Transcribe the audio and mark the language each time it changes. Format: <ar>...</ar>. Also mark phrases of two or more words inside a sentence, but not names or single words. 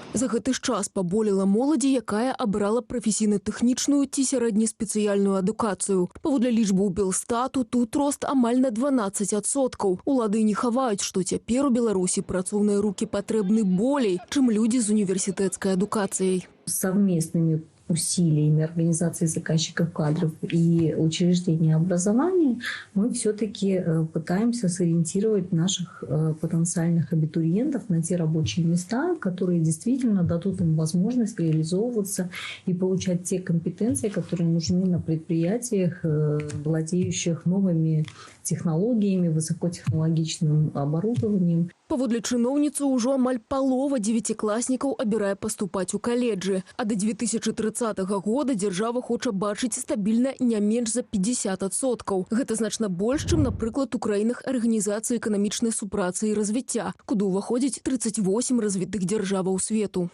<be>За гэты ж час паболела моладзі, якая абрала прафесійна-тэхнічную ці сярэднеспецыяльную адукацыю. Паводле лічбаў Белстату, тут рост амаль на 12%. Улады не хаваюць, што цяпер у Беларусі працоўныя рукі патрэбны болей, чым людзі з універсітэцкай адукацыяй.</be> <ru>Совместными усилиями организации заказчиков кадров и учреждения образования мы все-таки пытаемся сориентировать наших потенциальных абитуриентов на те рабочие места, которые действительно дадут им возможность реализовываться и получать те компетенции, которые нужны на предприятиях, владеющих новыми технологиями, высокотехнологичным оборудованием.</ru> <be>Паводле чыноўніцы, ўжо амаль палова дзевяцікласнікаў абірае паступаць у каледжы. А да 2030 года дзяржава хоча бачыць стабільна не менш за 50%. Гэта значна больш, чым, напрыклад, у краінах Арганізацыі эканамічнай супрацы і развіцця, куды ўваходзіць 38 развітых дзяржаваў свету.</be>